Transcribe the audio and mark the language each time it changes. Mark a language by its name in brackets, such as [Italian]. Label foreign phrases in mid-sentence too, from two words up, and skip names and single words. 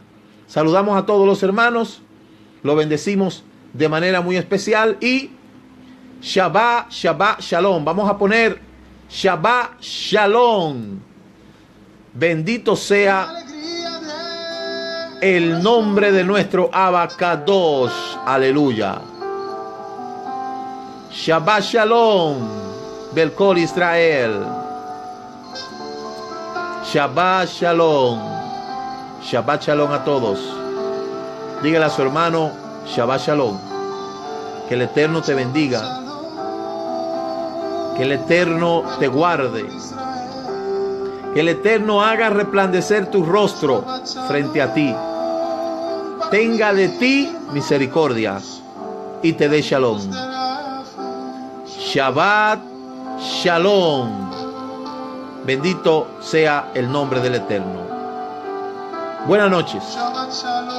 [Spanish] Saludamos a todos los hermanos, lo bendecimos de manera muy especial y [Hebrew] שבת, שבת, שלום. [Spanish] Vamos a poner [Hebrew] שבת, שלום. [Spanish] Bendito sea el nombre de nuestro Abacadosh. [Hebrew] הללויה. שבת, שלום. בכל ישראל. שבת, שלום. שבת, שלום [Spanish] a todos. Dígale a su hermano [Hebrew] שבת, שלום. [Spanish] Que el Eterno te bendiga. Que el Eterno te guarde. Que el Eterno haga resplandecer tu rostro frente a ti. Tenga de ti misericordia y te dé shalom. [Hebrew] שבת שלום. [Spanish] Bendito sea el nombre del Eterno. Buenas noches.